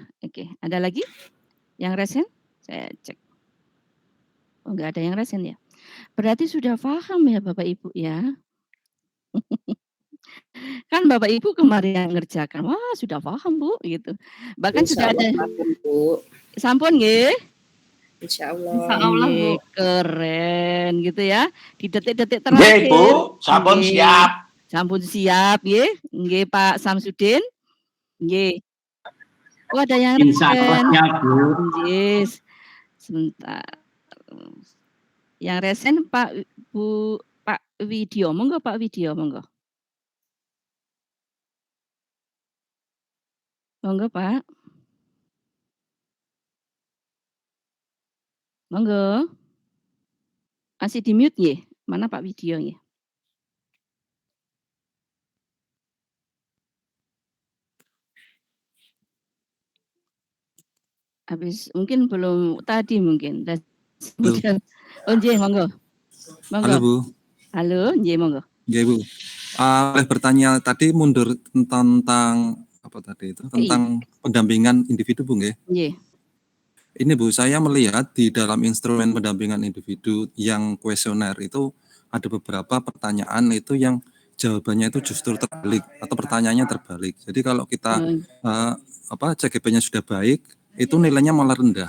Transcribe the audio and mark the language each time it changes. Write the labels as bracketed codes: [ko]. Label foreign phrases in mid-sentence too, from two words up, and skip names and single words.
[id] Oke, ada lagi yang resen? Saya cek. Oh enggak ada yang resen ya. Berarti sudah paham ya Bapak Ibu ya. Kan Bapak Ibu kemarin yang ngerjakan. Wah, sudah paham Bu gitu. Bahkan sudah ada paham, Bu. [jv] sampun nggih. [id] Insya Insya Allah. Allah, Bu. Nggih, keren gitu ya. Di detik-detik Nggih, terakhir. Bu, sampun Nggih. siap. [jv] Sampun siap nggih. [id] Nggih Pak Samsudin. Nggih. Oh ada yang [ar] Insya Allah [id] resen. siap, Bu. Nggih. Sebentar. Yang resen Pak Widyo. Monggo Pak Widyo, monggo. Monggo Pak. Monggo. Masih di mute nggih? Mana Pak Widyo nggih? Habis mungkin belum tadi mungkin. Kemudian oh [jv] nggih monggo. [id] Monggo. Halo Bu. Halo, [jv] nggih monggo. [id] Nggih Bu. Boleh bertanya tadi mundur tentang apa tadi itu? Tentang pendampingan individu Bu nggih? Nggih. Ini Bu, saya melihat di dalam instrumen pendampingan individu yang kuesioner itu ada beberapa pertanyaan itu yang jawabannya itu justru terbalik atau pertanyaannya terbalik. Jadi kalau kita CGP-nya sudah baik, itu nilainya malah rendah.